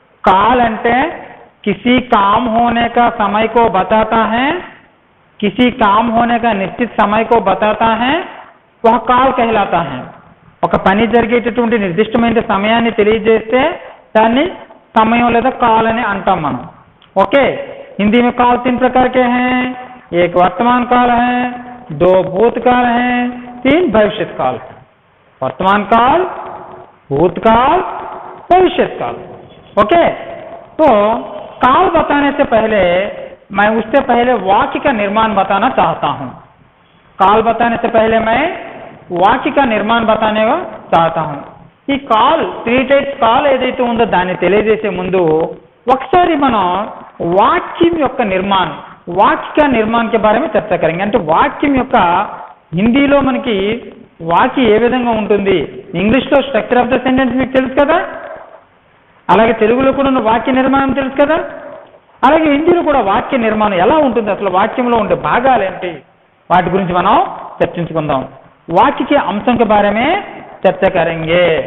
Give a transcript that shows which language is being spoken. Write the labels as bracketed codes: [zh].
[hi] काल अंटे किसी काम होने का समय को बताता है, किसी काम होने का निश्चित समय को बताता है, वह काल कहलाता है. [te] ఒక పని జరిగేటటువంటి నిర్దిష్టమైన సమయాన్ని తెలియజేస్తే దాన్ని సమయం లేదా కాల్ అని అంటాం మనం. [hi] ओके, हिंदी में काल 3 प्रकार के हैं. एक वर्तमान काल है, 2 भूतकाल है, 3 भविष्यत काल है. वर्तमान काल, भूतकाल, भविष्यत काल. ओके, तो काल बताने से पहले मैं उससे पहले वाक्य का निर्माण बताना चाहता हूं. काल बताने से पहले मैं वाक्य का निर्माण बताने को चाहता हूं. [te] ఈ కాల్ 3 టైప్స్ కాల్ ఏదైతే ఉందో దాన్ని తెలియజేసే ముందు ఒకసారి మనం वाक्य యొక్క నిర్మాణం, వాక్య నిర్మాణ [hi] के बारे में [te] చర్చ [hi] करेंगे. [te] అంటే వాక్యం యొక్క హిందీలో మనకి వాక్య ఏ విధంగా ఉంటుంది, ఇంగ్లీష్లో స్ట్రక్చర్ ఆఫ్ ద సెంటెన్స్ మీకు తెలుసు కదా, అలాగే తెలుగులో కూడా ఉన్న వాక్య నిర్మాణం తెలుసు కదా, అలాగే హిందీలో కూడా వాక్య నిర్మాణం ఎలా ఉంటుంది, అసలు వాక్యంలో ఉండే భాగాలు ఏంటి, వాటి గురించి మనం చర్చించుకుందాం. [hi] वाक्य के अंशों के बारे में चर्चा करेंगे.